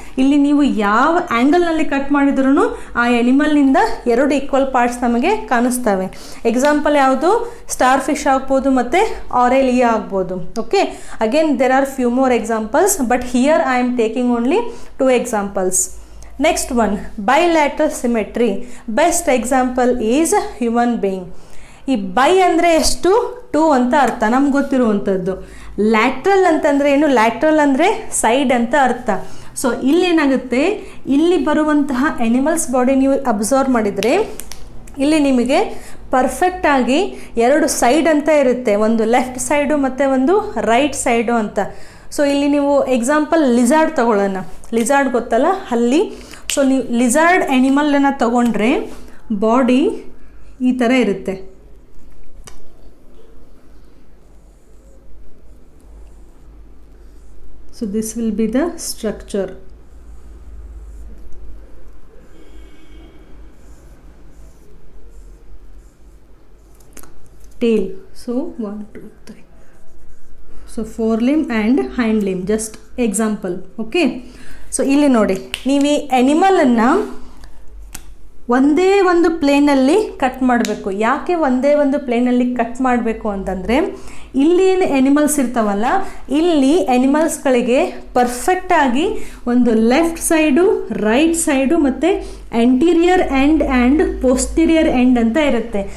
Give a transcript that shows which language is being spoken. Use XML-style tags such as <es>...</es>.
<kn>ಇಲ್ಲಿ ನೀವು ಯಾವ ಆ್ಯಂಗಲ್ನಲ್ಲಿ ಕಟ್ ಮಾಡಿದ್ರೂ ಆ ಎನಿಮಲ್ನಿಂದ 2 ಈಕ್ವಲ್ ಪಾರ್ಟ್ಸ್ ನಮಗೆ ಕಾಣಿಸ್ತವೆ. ಎಕ್ಸಾಂಪಲ್ ಯಾವುದು? ಸ್ಟಾರ್ ಫಿಶ್ ಆಗ್ಬೋದು ಮತ್ತು ಆರೇಲಿಯಾ ಆಗ್ಬೋದು.</kn> <en>Okay, again there are few more examples, but here I am taking only 2 examples. Next one, bilateral symmetry. Best example is human being.</en> <kn>ಈ ಬೈ ಅಂದರೆ ಎಷ್ಟು? 2 ಅಂತ ಅರ್ಥ ನಮ್ಗೆ ಗೊತ್ತಿರುವಂಥದ್ದು. ಲ್ಯಾಟ್ರಲ್ ಅಂತಂದರೆ ಏನು? ಲ್ಯಾಟ್ರಲ್ ಅಂದರೆ ಸೈಡ್ ಅಂತ ಅರ್ಥ. ಸೊ ಇಲ್ಲೇನಾಗುತ್ತೆ, ಇಲ್ಲಿ ಬರುವಂತಹ ಆ್ಯನಿಮಲ್ಸ್ ಬಾಡಿ ನೀವು ಅಬ್ಸರ್ವ್ ಮಾಡಿದರೆ ಇಲ್ಲಿ ನಿಮಗೆ ಪರ್ಫೆಕ್ಟಾಗಿ 2 ಸೈಡ್ ಅಂತ ಇರುತ್ತೆ, ಒಂದು ಲೆಫ್ಟ್ ಸೈಡು ಮತ್ತು ಒಂದು ರೈಟ್ ಸೈಡು ಅಂತ. ಸೊ ಇಲ್ಲಿ ನೀವು ಎಕ್ಸಾಂಪಲ್ ಲಿಜಾರ್ಡ್ ತಗೊಳ್ಳೋಣ. ಲಿಜಾರ್ಡ್ ಗೊತ್ತಲ್ಲ, ಹಲ್ಲಿ. ಸೊ ನೀವು ಲಿಜಾರ್ಡ್ ಆ್ಯನಿಮಲನ್ನು ತಗೊಂಡ್ರೆ ಬಾಡಿ ಈ ಥರ ಇರುತ್ತೆ.</kn> <en>So this will be the structure. tail. So 1 2 3. So forelimb and hind limb, just example.</en> <kn>Okay, so ಇಲ್ಲಿ ನೋಡಿ, ನೀವು ಈ ಎನಿಮಲನ್ನು ಒಂದೇ ಒಂದು ಪ್ಲೇನಲ್ಲಿ ಕಟ್ ಮಾಡಬೇಕು. ಯಾಕೆ ಒಂದೇ ಒಂದು ಪ್ಲೇನಲ್ಲಿ ಕಟ್ ಮಾಡಬೇಕು ಅಂತಂದರೆ, ಇಲ್ಲಿ ಏನು ಎನಿಮಲ್ಸ್ ಇರ್ತಾವಲ್ಲ, ಇಲ್ಲಿ ಎನಿಮಲ್ಸ್ಗಳಿಗೆ ಪರ್ಫೆಕ್ಟಾಗಿ ಒಂದು ಲೆಫ್ಟ್ ಸೈಡು, ರೈಟ್ ಸೈಡು ಮತ್ತು anterior end and posterior end ಅಂತ ಇರುತ್ತೆ.</kn>